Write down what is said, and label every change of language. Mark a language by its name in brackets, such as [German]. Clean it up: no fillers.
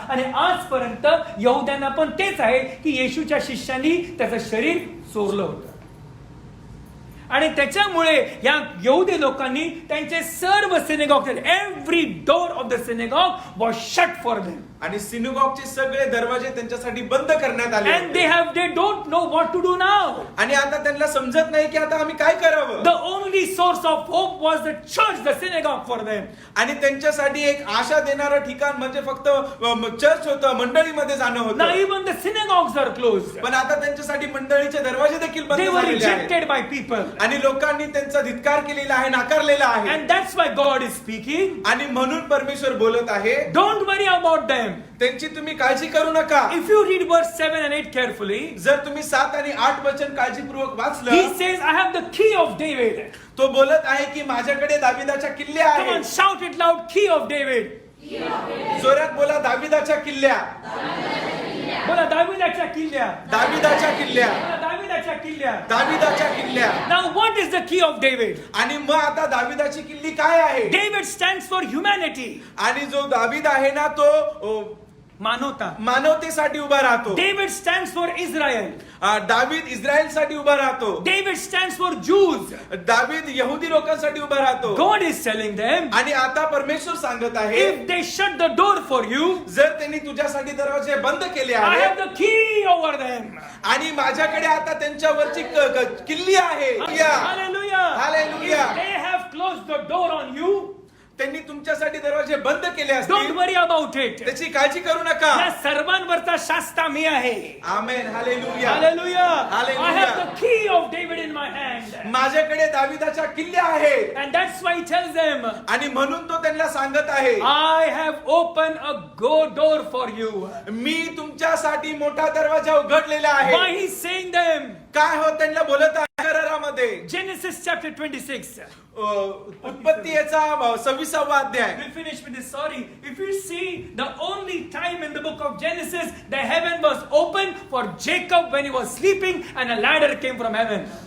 [Marathi] आणि आजपर्यंत यहुद्यांना पण तेच आहे की येशूच्या शिष्यांनी त्याचं शरीर चोरलं होतं. आणि त्याच्यामुळे या यहुदी लोकांनी त्यांचे सर्व synagogue, [English] Every door of the synagogue was shut for them. [Marathi] आणि सिनेगॉगचे सगळे दरवाजे त्यांच्यासाठी बंद करण्यात आले. [English] And they don't know what to do now. [Marathi] आणि आता त्यांना समजत नाही की आता आम्ही काय करावं. [English] The only source of hope was the church, the synagogue for them. [Marathi] आणि त्यांच्यासाठी एक आशा देणारं ठिकाण म्हणजे फक्त चर्च होतं, मंडळीमध्ये जाणं [English] Now [Marathi] होतं. [English] even the synagogues are closed. [Marathi] पण आता त्यांच्यासाठी मंडळीचे दरवाजे देखील बंद [English] They were [Marathi] झालेले आहेत. [English] rejected by people. [Marathi] आणि लोकांनी त्यांचा धिक्कार केलेला आहे, नाकारलेला आहे. [English] And that's why God is speaking. [Marathi] आणि म्हणून परमेश्वर बोलत आहे, [English] Don't worry about them. [Marathi] त्यांची तुम्ही काळजी करू नका. [English] If you read verse 7 and 8 carefully, [Marathi] जर तुम्ही 7 आणि 8 वचन काळजीपूर्वक [English] he [Marathi] वाचलं, [English] says, I have the key of David. [Marathi] तो बोलत आहे की माझ्याकडे दाविदाच्या किल्ल्या [English] Come on, [Marathi] आहेत. [English] shout it loud, key of David. [Marathi] जोरात बोला, दाविदाच्या किल्ल्या. बोला दाविदाच्या किल्ल्या. दाविदाच्या किल्ल्या. बोला दाविदाच्या किल्ल्या. दाविदाच्या किल्ल्या. [English] Now what is the key of David? [Marathi] आणि मग आता दाविदाची किल्ली काय आहे? [English] David stands for humanity. [Marathi] आणि जो दाविद आहे ना तो मानवता. मानवतेसाठी उभा राहतो. [English] David stands for Israel. [Marathi] दावीद इस्रायलसाठी उभा राहतो. [English] David stands for Jews. [Marathi] दावीद यहुदी लोकांसाठी उभा राहतो. [English] God is telling them, [Marathi] आणि आता परमेश्वर सांगत आहे, [English] if they shut the door for you, [Marathi] जर त्यांनी तुझ्यासाठी दरवाजे बंद केले [English] I have [Marathi] आहेत [English] the key over them. [Marathi] आणि माझ्याकडे आता त्यांच्यावरची किल्ली आहे. [English] Hallelujah. Hallelujah. If they have closed the door on you, त्यांनी तुमच्यासाठी दरवाजे बंद केले don't असतील, worry about it. त्याची काळजी करू नका. [Marathi] या सर्वांवरचा शास्ता मी आहे. आमेन. Hallelujah. [English] Hallelujah. Hallelujah. I have the key of David in my hand. [Marathi] माझ्याकडे दाविदाच्या किल्ल्या आहेत. [English] And that's why he tells them, [Marathi] आणि म्हणून तो त्यांना सांगत आहे, [English] I have opened a door for you. [Marathi] मी तुमच्यासाठी मोठा दरवाजा उघडलेला आहे. [English] Why he's saying them? [Marathi] काय हो त्यांना बोलत आहे करारामध्ये. [English] Genesis chapter 26. [Marathi] उत्पत्ती याचा 26वा अध्याय. [English] We'll finish with this. Sorry. If you see, the only time in the book of Genesis, the heaven was open for Jacob when he was sleeping and a ladder came from heaven.